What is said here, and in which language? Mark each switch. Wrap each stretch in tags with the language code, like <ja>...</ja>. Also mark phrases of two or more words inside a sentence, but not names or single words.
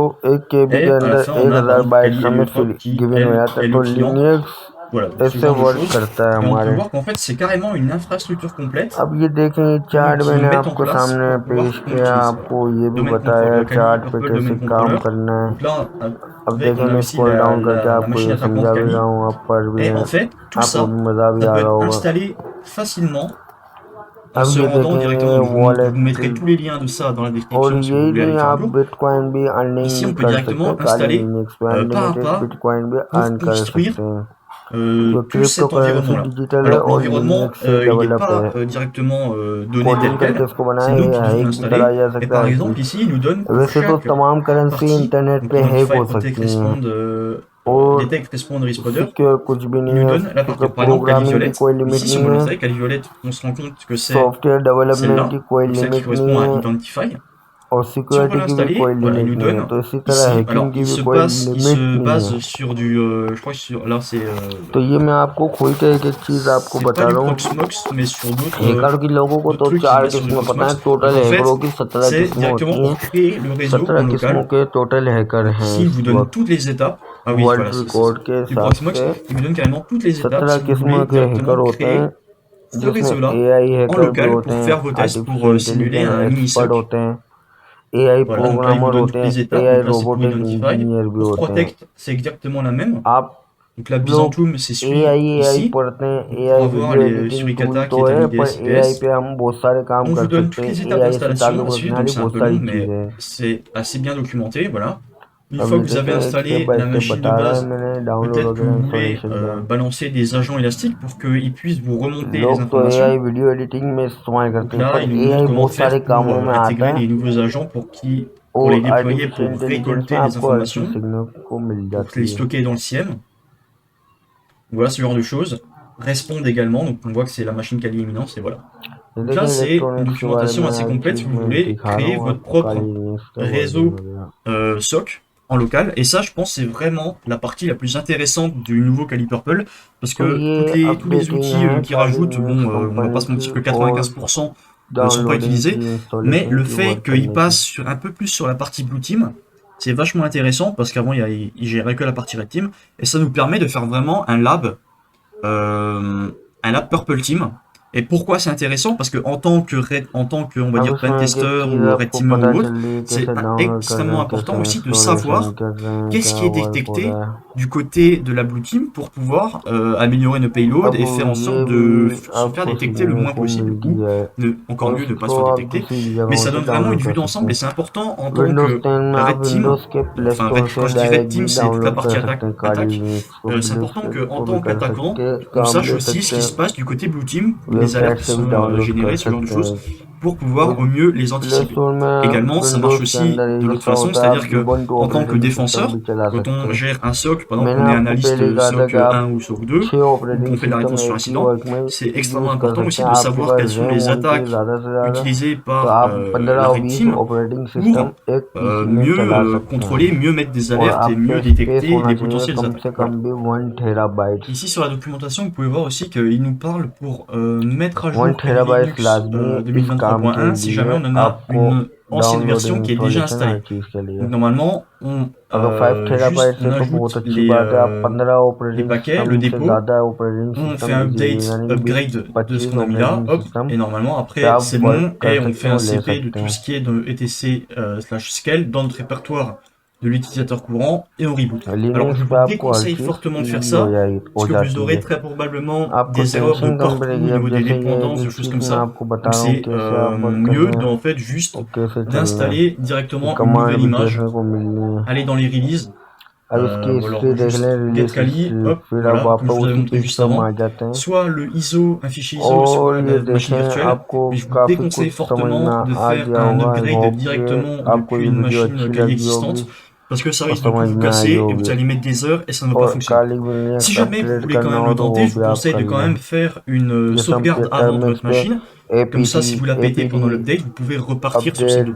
<hi>एक केबी</hi> <fr>Et</fr> <hi>के</hi> <fr>à la</fr> <hi>अंदर</hi> <fr>fin, on a</fr> <hi>1000</hi> <fr>donc</fr> <hi>बाइट Kali हमें</hi> <fr>Heliotrop qui,</fr> <hi>गिवन हो</hi> <fr>elle,</fr> <hi>जाता</hi> <fr>est</fr> <hi>है। तो</hi> <fr>le client.</fr> <hi>लिनक्स</hi> <fr>Voilà, donc ce</fr> <hi>ऐसे</hi> <fr>genre de</fr> <hi>वर्क</hi> <fr>choses.</fr> <hi>करता है</hi> <fr>Et on peut</fr> <hi>हमारे।</hi> <fr>voir qu'en fait, c'est carrément une infrastructure complète</fr> <hi>अब ये देखें, चार्ट</hi> <fr>qui</fr> <hi>मैंने</hi> <fr>mettent en</fr> <hi>आपको</hi> <fr>place</fr> <hi>सामने</hi> <fr>pour pouvoir</fr> <hi>पेश</hi> <fr>qu'on</fr> <hi>किया,</hi> <fr>utilise. Voilà.</fr> <hi>आपको ये भी</hi> <fr>Domaine</fr> <hi>बताया Kali चार्ट पे Purple कैसे</hi> <fr>Domaine</fr> <hi>काम</hi> <fr>Controller.</fr> <hi>करना है।</hi> <fr>Donc là,</fr> <hi>अब</hi> <fr>avec,</fr> <hi>देखें,</hi> <fr>on a</fr> <hi>मैं</hi> <fr>aussi</fr> <en>scroll down</en> <hi>करके</hi> <fr>la</fr> <hi>आपको</hi> <fr>machine</fr> <hi>ये</hi> <fr>attaquante</fr> <hi>समझा भी</hi> <fr>Kali.</fr> <hi>रहा हूँ, आप पढ़ भी</hi> <fr>Et</fr> <hi>हैं,</hi> <fr>en fait, tout</fr> <hi>आपको</hi> <fr>ça,</fr> <hi>भी मज़ा भी</hi> <fr>ça</fr> <hi>आ</hi> <fr>peut</fr> <hi>रहा</hi> <fr>être</fr> <hi>होगा।</hi> <fr>installé facilement en</fr> <hi>अब</hi> <fr>se</fr> <hi>ये</hi> <fr>rendant directement.</fr> <hi>देखेंगे</hi> <fr>Donc vous mettrez tous les liens de ça dans la</fr> <hi>और</hi> <fr>description si vous</fr> <hi>यही</hi> <fr>voulez aller</fr> <hi>नहीं,</hi> <fr>faire un</fr> <hi>आप</hi> <fr>tour.</fr> <hi>बिटकॉइन भी अर्निंग</hi> <fr>Ici,</fr> <hi>भी</hi> <fr>on peut</fr> <hi>कर सकते हैं।</hi> <fr>directement</fr> <hi>काली</hi> <fr>installer</fr> <hi>लिनक्स पे</hi> <fr>pas à</fr> <hi>अनलिमिटेड</hi> <fr>pas</fr> <hi>बिटकॉइन भी</hi> <fr>pour</fr> <hi>अर्न कर</hi> <fr>construire</fr> <hi>सकते हैं।</hi> <fr>plus cet environnement-là.</fr> <hi>डिजिटल है</hi> <fr>Alors</fr> <hi>और</hi> <fr>l'environnement,</fr> <hi>यूनिक्स से</hi> <fr>il n'est</fr> <hi>डेवलप</hi> <fr>pas</fr> <hi>है</hi> <fr>directement donné</fr> <hi>कोडिंग</hi> <fr>tel</fr> <hi>करके</hi> <fr>quel,</fr> <hi>इसको</hi> <fr>c'est</fr> <hi>बनाया</hi> <fr>nous qui</fr> <hi>है</hi> <fr>devons</fr> <hi>हैक भी करा</hi> <fr>l'installer.</fr> <hi>जा</hi> <fr>Et</fr> <hi>सकता</hi> <fr>par</fr> <hi>है</hi> <fr>exemple ici, il nous donne pour</fr> <hi>वैसे तो</hi> <fr>chaque</fr> <hi>तमाम करेंसी</hi> <fr>partie,</fr> <hi>इंटरनेट</hi> <fr>donc</fr> <hi>पे</hi> <fr>identify,</fr> <hi>हैक हो</hi> <fr>protect,</fr> <hi>सकती हैं</hi> <fr>respond,</fr> <hi>और</hi> <en>detect, respond,</en> <fr>responder,</fr> <hi>सिक्योर कुछ भी</hi> <fr>il</fr> <hi>नहीं</hi> <fr>nous</fr> <hi>है</hi> <fr>donne la</fr> <hi>क्योंकि</hi> <fr>partie. Par exemple, Kali</fr> <hi>प्रोग्रामिंग की</hi> <fr>Violette,</fr> <hi>कोई लिमिट</hi> <fr>ici si on</fr> <hi>नहीं</hi> <fr>veut</fr> <hi>है</hi> <fr>l'installer, Kali Violette, on se rend compte que c'est</fr> <en>software development</en> <fr>celle-là,</fr> <hi>की कोई</hi> <fr>donc celle qui</fr> <hi>लिमिट</hi> <fr>correspond</fr> <hi>नहीं</hi> <fr>à</fr> <hi>है</hi> <fr>Identify.</fr> <hi>और</hi> <fr>Si on veut</fr> <hi>सिक्योरिटी की भी</hi> <fr>l'installer,</fr> <hi>कोई</hi> <fr>voilà, il</fr> <hi>लिमिट</hi> <fr>nous</fr> <hi>नहीं है</hi> <fr>donne</fr> <hi>तो इसी तरह</hi> <fr>ici.</fr> <hi>हैकिंग</hi> <fr>Alors,</fr> <hi>की भी कोई</hi> <fr>il</fr> <hi>लिमिट</hi> <fr>se</fr> <hi>नहीं है</hi> <fr>base sur du, je crois que sur, là c'est</fr> <hi>तो ये मैं आपको खुल के एक एक चीज़ आपको</hi> <fr>c'est pas</fr> <hi>बता</hi> <fr>du</fr> <hi>रहा हूँ</hi> <fr>Proxmox, mais sur</fr> <hi>हैकर की लोगों को</hi> <fr>d'autres</fr> <hi>तो</hi> <fr>trucs qui se</fr> <hi>4</hi> <fr>basent sur du</fr> <hi>किस्में पता है</hi> <fr>Proxmox.</fr> <hi>टोटल</hi> <fr>Donc en fait,</fr> <hi>हैकरों की 17</hi> <fr>c'est</fr> <hi>किस्में</hi> <fr>directement</fr> <hi>होती</hi> <fr>pour</fr> <hi>हैं</hi> <fr>créer le réseau</fr> <hi>17</hi> <fr>en</fr> <hi>किस्मों</hi> <fr>local.</fr> <hi>के टोटल हैकर</hi> <fr>Donc</fr> <hi>हैं</hi> <fr>ici, il</fr> <hi>इस</hi> <fr>vous donne</fr> <hi>वक्त</hi> <fr>toutes les étapes. Ah oui,</fr> <hi>वर्ल्ड</hi> <fr>voilà, c'est</fr> <hi>रिकॉर्ड के</hi> <fr>du</fr> <hi>हिसाब</hi> <fr>Proxmox.</fr> <hi>से</hi> <fr>Il vous donne carrément toutes les étapes</fr> <hi>17</hi> <fr>si vous</fr> <hi>किस्म</hi> <fr>voulez</fr> <hi>के हैकर</hi> <fr>directement</fr> <hi>होते</hi> <fr>créer</fr> <hi>हैं</hi> <fr>ce</fr> <hi>जिसमें</hi> <fr>réseau-là</fr> <hi>एआई</hi> <fr>en</fr> <hi>हैकर भी</hi> <fr>local</fr> <hi>होते</hi> <fr>pour</fr> <hi>हैं</hi> <fr>faire vos tests, pour</fr> <hi>आर्टिफिशियल</hi> <fr>simuler</fr> <hi>इंटेलिजेंस</hi> <fr>un</fr> <hi>एक्सपर्ट</hi> <fr>mini-SOC.</fr> <hi>होते हैं एआई</hi> <fr>Voilà, donc là, il vous</fr> <hi>प्रोग्रामर</hi> <fr>donne</fr> <hi>होते</hi> <fr>toutes</fr> <hi>हैं</hi> <fr>les étapes.</fr> <hi>एआई</hi> <fr>Donc là, c'est pour</fr> <hi>रोबोटिक</hi> <fr>Identify.</fr> <hi>इंजीनियर भी</hi> <fr>Pour</fr> <hi>होते हैं</hi> <fr>Protect, c'est exactement la même.</fr> <hi>आप</hi> <fr>Donc là,</fr> <hi>लोग</hi> <fr>Byzantium, c'est celui</fr> <hi>एआई</hi> <fr>ici.</fr> <hi>पढ़ते हैं</hi> <fr>Donc pour</fr> <hi>एआई</hi> <fr>avoir</fr> <hi>वीडियो</hi> <fr>les</fr> <en>editing tool</en> <fr>Suricata qui</fr> <hi>तो</hi> <fr>est un</fr> <hi>है पर</hi> <fr>IDSPS.</fr> <hi>एआई पे हम बहुत सारे काम</hi> <fr>On vous</fr> <hi>कर</hi> <fr>donne</fr> <hi>सकते</hi> <fr>toutes</fr> <hi>हैं</hi> <fr>les étapes</fr> <hi>एआई से</hi> <fr>d'installation</fr> <hi>ताल्लुक</hi> <fr>à</fr> <hi>रखने</hi> <fr>suivre, donc</fr> <hi>वाली</hi> <fr>c'est un</fr> <hi>बहुत</hi> <fr>peu</fr> <hi>सारी</hi> <fr>long, mais</fr> <hi>चीज़ें हैं</hi> <fr>c'est assez bien documenté, voilà. Une</fr> <hi>अब</hi> <fr>fois</fr> <hi>ये</hi> <fr>que vous avez</fr> <hi>देखें एक स्टेप</hi> <fr>installé</fr> <hi>बाय</hi> <fr>la</fr> <hi>स्टेप</hi> <fr>machine de</fr> <hi>बता रहा है</hi> <fr>base,</fr> <hi>मैंने डाउनलोड</hi> <fr>peut-être que</fr> <hi>वगैरह</hi> <fr>vous voulez</fr> <hi>इंस्टॉलेशन का</hi> <fr>balancer des agents élastiques pour qu'ils puissent vous remonter les</fr> <hi>लोग तो</hi> <fr>informations.</fr> <en>AI video editing</en> <hi>में इस्तेमाल</hi> <fr>Donc</fr> <hi>करते हैं</hi> <fr>là,</fr> <hi>पर</hi> <fr>il nous</fr> <hi>एआई</hi> <fr>montre comment</fr> <hi>बहुत</hi> <fr>faire</fr> <hi>सारे</hi> <fr>pour</fr> <hi>कामों में आता</hi> <fr>intégrer</fr> <hi>है</hi> <fr>les nouveaux agents pour les</fr> <hi>और</hi> <fr>déployer,</fr> <hi>आर्टिफिशियल</hi> <fr>pour</fr> <hi>इंटेलिजेंस में</hi> <fr>récolter les</fr> <hi>आपको हर चीज़</hi> <fr>informations,</fr> <hi>सीखने को मिल</hi> <fr>pour</fr> <hi>जाती</hi> <fr>les</fr> <hi>है</hi> <fr>stocker dans le SIEM. Voilà ce genre de choses. Respond également, donc on voit que c'est la machine Kali éminence, et voilà.</fr> <hi>ये</hi> <fr>Donc là,</fr> <hi>देखें</hi> <fr>c'est une</fr> <hi>इलेक्ट्रॉनिक्स के बारे</hi> <fr>documentation</fr> <hi>में</hi> <fr>assez</fr> <hi>हर</hi> <fr>complète</fr> <hi>चीज़</hi> <fr>si vous</fr> <hi>मैं</hi> <fr>voulez</fr> <hi>दिखा रहा</hi> <fr>créer</fr> <hi>हूँ</hi> <fr>votre</fr> <hi>आपको</hi> <fr>propre</fr> <hi>काली न्यूज़ का वर्जन</hi> <fr>réseau</fr> <hi>वगैरह</hi> <fr>SOC en local. Et ça, je pense, c'est vraiment la partie la plus intéressante du nouveau Kali Purple, parce</fr> <hi>तो</hi> <fr>que</fr> <hi>ये</hi> <fr>tous les</fr> <hi>अपडेटिंग</hi> <fr>outils</fr> <hi>है</hi> <fr>qui</fr> <hi>काली</hi> <fr>rajoutent,</fr> <hi>न्यूज़</hi> <fr>bon, on va pas</fr> <hi>कंपनी</hi> <fr>se mentir</fr> <hi>की</hi> <fr>que</fr> <hi>और</hi> <fr>95% sont pas</fr> <hi>डाउनलोडिंग</hi> <fr>utilisés,</fr> <hi>की</hi> <fr>mais</fr> <hi>इंस्टॉलेशन</hi> <fr>le</fr> <hi>की</hi> <fr>fait</fr> <hi>वर्क</hi> <fr>qu'il</fr> <hi>करने</hi> <fr>passe</fr> <hi>की</hi> <fr>un peu plus sur la partie</fr> <en>Blue Team,</en> <fr>c'est vachement intéressant, parce qu'avant, il gérait que la partie</fr> <en>Red Team,</en> <fr>et ça nous permet de faire vraiment un lab</fr> <en>Purple Team.</en> <fr>Et pourquoi c'est intéressant? Parce que en tant que, on va</fr> <hi>अब</hi> <fr>dire,</fr> <hi>इसमें एक</hi> <fr>pentester</fr> <hi>एक चीज़</hi> <fr>ou red</fr> <hi>आपको</hi> <fr>teamer</fr> <hi>पता</hi> <fr>ou autre,</fr> <hi>चल रही है</hi> <fr>c'est</fr> <hi>कैसे डाउनलोड कर रहे</hi> <fr>extrêmement</fr> <hi>हैं</hi> <fr>important</fr> <hi>कैसे</hi> <fr>aussi de</fr> <hi>इंस्टॉलेशन</hi> <fr>savoir</fr> <hi>कर रहे हैं</hi> <fr>qu'est-ce</fr> <hi>क्या</hi> <fr>qui est</fr> <hi>वर्क हो</hi> <fr>détecté</fr> <hi>रहा है</hi> <fr>du côté de la</fr> <en>Blue Team</en> <fr>pour pouvoir améliorer nos payloads</fr> <hi>अब</hi> <fr>et faire en sorte</fr> <hi>ये</hi> <fr>de</fr> <hi>भी</hi> <fr>se faire</fr> <hi>आपको</hi> <fr>détecter le</fr> <hi>सीखने</hi> <fr>moins</fr> <hi>को</hi> <fr>possible,</fr> <hi>मिलती</hi> <fr>ou</fr> <hi>है</hi> <fr>encore</fr> <hi>और</hi> <fr>mieux ne pas se</fr> <hi>इसको</hi> <fr>faire</fr> <hi>आप</hi> <fr>détecter.</fr> <hi>दूसरी</hi> <fr>Mais</fr> <hi>जगहों</hi> <fr>ça</fr> <hi>से</hi> <fr>donne vraiment une</fr> <hi>डाउनलोड</hi> <fr>vue</fr> <hi>कर सकते</hi> <fr>d'ensemble et</fr> <hi>हैं</hi> <fr>c'est important en tant</fr> <hi>विंडोज</hi> <fr>que</fr> <hi>10 में आप</hi> <en>Red Team.</en> <hi>विंडोज के प्ले</hi> <fr>Enfin,</fr> <hi>स्टोर</hi> <fr>quand</fr> <hi>से</hi> <fr>je dis Red</fr> <hi>डायरेक्ट</hi> <fr>Team,</fr> <hi>भी</hi> <fr>c'est toute la</fr> <hi>डाउनलोड</hi> <fr>partie</fr> <hi>कर सकते हैं काली</hi> <fr>attaque.</fr> <hi>लिनक्स</hi> <fr>C'est important qu'en</fr> <hi>को भी</hi> <fr>tant</fr> <hi>कर</hi> <fr>qu'attaquant,</fr> <hi>सकते हैं</hi> <fr>on</fr> <hi>काम</hi> <fr>sache</fr> <hi>ले</hi> <fr>aussi ce</fr> <hi>सकते</hi> <fr>qui</fr> <hi>हैं</hi> <fr>se passe du côté</fr> <en>Blue Team,</en> <fr>les</fr> <hi>वेबसाइट</hi> <fr>alertes qui</fr> <hi>से भी</hi> <fr>sont</fr> <hi>डाउनलोड कर</hi> <fr>générées, ce genre de</fr> <hi>सकते</hi> <fr>choses,</fr> <hi>हैं</hi> <fr>pour pouvoir au</fr> <hi>उस</hi> <fr>mieux les</fr> <hi>प्ले</hi> <fr>anticiper.</fr> <hi>स्टोर में</hi> <fr>Également, ça marche</fr> <hi>विंडोज के</hi> <fr>aussi</fr> <hi>अंदर</hi> <fr>de</fr> <hi>एक</hi> <fr>l'autre</fr> <hi>ऐसा</hi> <fr>façon,</fr> <hi>होता है</hi> <fr>c'est-à-dire</fr> <hi>आप</hi> <fr>que</fr> <hi>उबंटू</hi> <fr>en tant que</fr> <en>operating system</en> <fr>défenseur,</fr> <hi>भी चला</hi> <fr>quand</fr> <hi>सकते</hi> <fr>on</fr> <hi>हैं</hi> <fr>gère un SOC, par exemple,</fr> <hi>मैंने</hi> <fr>on est</fr> <hi>आपको</hi> <fr>analyste</fr> <hi>पहले ही कहा था</hi> <fr>SOC</fr> <hi>कि आप</hi> <fr>1 ou SOC 2,</fr> <hi>6</hi> <fr>ou qu'on</fr> <hi>ऑपरेटिंग</hi> <fr>fait de la</fr> <hi>सिस्टम</hi> <fr>réponse sur</fr> <hi>एक ही</hi> <fr>incident,</fr> <hi>वर्क में</hi> <fr>c'est extrêmement</fr> <hi>यूज़ कर</hi> <fr>important</fr> <hi>सकते</hi> <fr>aussi</fr> <hi>हैं</hi> <fr>de</fr> <hi>आपके</hi> <fr>savoir</fr> <hi>पास</hi> <fr>quelles sont</fr> <hi>रैम</hi> <fr>les</fr> <hi>होनी चाहिए</hi> <fr>attaques</fr> <hi>ज़्यादा से ज़्यादा</hi> <fr>utilisées</fr> <hi>तो</hi> <fr>par</fr> <hi>आप 15</hi> <fr>la</fr> <hi>और</hi> <fr>Red</fr> <hi>20</hi> <fr>Team</fr> <hi>ऑपरेटिंग</hi> <fr>pour</fr> <hi>सिस्टम एक पीसी में चला</hi> <fr>mieux</fr> <hi>सकते हैं</hi> <fr>contrôler, mieux mettre des</fr> <hi>और</hi> <fr>alertes et</fr> <hi>आपके</hi> <fr>mieux</fr> <hi>स्पेस</hi> <fr>détecter</fr> <hi>होना</hi> <fr>les</fr> <hi>चाहिए</hi> <fr>potentielles</fr> <hi>कम</hi> <fr>attaques.</fr> <hi>से</hi> <fr>Voilà.</fr> <hi>कम भी 1 टेराबाइट</hi> <fr>Ici sur la documentation, vous pouvez voir aussi qu'il nous parle pour mettre à</fr> <hi>1</hi> <fr>jour Kali</fr> <hi>टेराबाइट</hi> <fr>Linux</fr> <hi>लाजमी इस काम के</hi> <fr>2023.1 si jamais</fr> <hi>लिए</hi> <fr>on en a</fr> <hi>आपको</hi> <fr>une ancienne</fr> <hi>डाउनलोडिंग</hi> <fr>version qui est déjà</fr> <hi>इंस्टॉलेशन हर</hi> <fr>installée.</fr> <hi>चीज़ के लिए</hi> <fr>Donc normalement,</fr> <hi>अगर 5 टेराबाइट</hi> <fr>on</fr> <hi>से तो बहुत</hi> <fr>ajoute</fr> <hi>अच्छी बात है आप 15</hi> <fr>les</fr> <hi>ऑपरेटिंग</hi> <fr>paquets, le</fr> <hi>सिस्टम से</hi> <fr>dépôt,</fr> <hi>ज़्यादा ऑपरेटिंग</hi> <fr>on fait</fr> <hi>सिस्टम</hi> <fr>un</fr> <hi>इजीली</hi> <fr>update,</fr> <hi>यानी कि</hi> <fr>upgrade de ce</fr> <hi>25</hi> <fr>qu'on a mis là,</fr> <hi>ऑपरेटिंग</hi> <fr>hop,</fr> <hi>सिस्टम</hi> <fr>et normalement</fr> <hi>पे</hi> <fr>après</fr> <hi>आप</hi> <fr>c'est</fr> <hi>वर्क</hi> <fr>bon,</fr> <hi>कर</hi> <fr>et on</fr> <hi>सकते</hi> <fr>fait</fr> <hi>हो</hi> <fr>un</fr> <hi>ले</hi> <fr>CP de</fr> <hi>सकते</hi> <fr>tout</fr> <hi>हैं</hi> <fr>ce qui est de etc /scale dans notre répertoire de l'utilisateur courant et on reboot. Alors je</fr> <hi>लिनक्स पे</hi> <fr>vous</fr> <hi>आपको हर</hi> <fr>déconseille</fr> <hi>चीज़</hi> <fr>fortement de faire</fr> <hi>इजी हो</hi> <fr>ça,</fr> <hi>जाएगी</hi> <fr>parce</fr> <hi>हो</hi> <fr>que vous</fr> <hi>जाती</hi> <fr>aurez</fr> <hi>है</hi> <fr>très probablement</fr> <hi>आपको</hi> <fr>des erreurs de</fr> <hi>टेंशन कम</hi> <fr>port au</fr> <hi>पड़ेगी अब</hi> <fr>niveau des</fr> <hi>जैसे ये</hi> <fr>dépendances,</fr> <hi>एक</hi> <fr>des</fr> <hi>एक</hi> <fr>choses</fr> <hi>चीज़</hi> <fr>comme</fr> <hi>मैं</hi> <fr>ça.</fr> <hi>आपको बता</hi> <fr>Donc</fr> <hi>रहा हूँ</hi> <fr>c'est</fr> <hi>कैसे आप वर्क</hi> <fr>mieux</fr> <hi>करना है</hi> <fr>en fait juste</fr> <hi>और कैसे चलना है</hi> <fr>d'installer directement une</fr> <hi>कमांड</hi> <fr>nouvelle</fr> <hi>भी</hi> <fr>image,</fr> <hi>देखने को मिलनी है</hi> <fr>aller dans les releases,</fr> <hi>अब इसकी</hi> <fr>ou</fr> <hi>हिस्ट्री</hi> <fr>alors</fr> <hi>देख</hi> <fr>juste</fr> <hi>लें</hi> <fr>get</fr> <hi>रिलीज</hi> <fr>Kali,</fr> <hi>हिस्ट्री</hi> <fr>hop,</fr> <hi>फिर अब</hi> <fr>voilà, comme je</fr> <hi>वापस</hi> <fr>vous avais</fr> <hi>उसी</hi> <fr>montré</fr> <hi>पेज</hi> <fr>juste</fr> <hi>पर हम</hi> <fr>avant.</fr> <hi>आ जाते हैं</hi> <fr>Soit le ISO, un fichier ISO sur</fr> <hi>और ये</hi> <fr>la machine</fr> <hi>देखें</hi> <fr>virtuelle,</fr> <hi>आपको</hi> <fr>mais je vous</fr> <hi>काफ़ी</hi> <fr>déconseille</fr> <hi>कुछ समझना</hi> <fr>fortement de</fr> <hi>आ</hi> <fr>faire</fr> <hi>गया</hi> <fr>un</fr> <hi>होगा आई</hi> <fr>upgrade</fr> <hi>होप</hi> <fr>directement</fr> <hi>कि आपको</hi> <fr>depuis</fr> <hi>ये</hi> <fr>une</fr> <hi>वीडियो</hi> <fr>machine</fr> <hi>अच्छी</hi> <fr>Kali</fr> <hi>लगी होगी</hi> <fr>existante, parce que ça</fr> <hi>और</hi> <fr>risque de tout</fr> <hi>समझ</hi> <fr>vous</fr> <hi>में आई</hi> <fr>casser et vous</fr> <hi>होगी</hi> <fr>allez mettre des heures et ça ne va pas</fr> <hi>और</hi> <fr>fonctionner.</fr> <hi>काली लिनक्स</hi> <fr>Si jamais vous</fr> <hi>अपग्रेड</hi> <fr>voulez quand</fr> <hi>करना</hi> <fr>même</fr> <hi>हो</hi> <fr>le</fr> <hi>तो</hi> <fr>tenter,</fr> <hi>वो</hi> <fr>je</fr> <hi>भी</hi> <fr>vous</fr> <hi>आप</hi> <fr>conseille</fr> <hi>कर</hi> <fr>de quand</fr> <hi>लें</hi> <fr>même faire une</fr> <hi>जैसे हम</hi> <fr>sauvegarde avant de</fr> <hi>टर्मिनल्स</hi> <fr>votre</fr> <hi>पे</hi> <fr>machine. Comme ça, si vous la pétez pendant</fr> <hi>APT</hi> <fr>l'update, vous pouvez repartir sur celle de</fr>